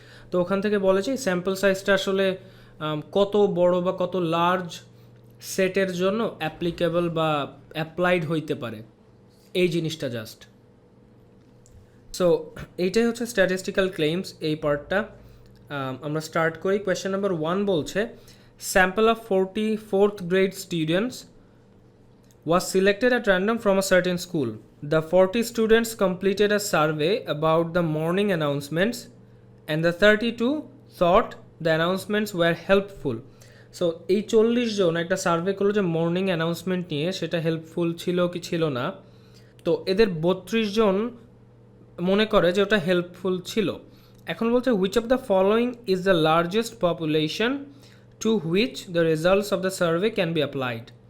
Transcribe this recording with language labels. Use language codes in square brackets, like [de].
[bn] তো ওখান থেকে বলে যে স্যাম্পল সাইজটা আসলে কত বড় বা কত লার্জ সেটের জন্য অ্যাপ্লিকেবল বা অ্যাপ্লাইড হইতে পারে, এই জিনিসটা জাস্ট। সো এইটাই হচ্ছে স্ট্যাটিস্টিক্যাল ক্লেইমস এই পার্টটা। আমরা স্টার্ট করি। [en] question number 1 [bn] বলছে [en] Sample of 44th grade students was selected at random from a certain school. The 40 students completed a survey about the morning announcements and the 32 thought the announcements were helpful. [bn] So এই 40 জন একটা survey করলো যে morning announcement নিয়ে, সেটা helpful ছিল কি ছিল না। তো এদের 32 জন মনে করে যে ওটা হেল্পফুল ছিল। এখন বলছে [en] Which of the following is the largest population to which the results of the survey can be applied.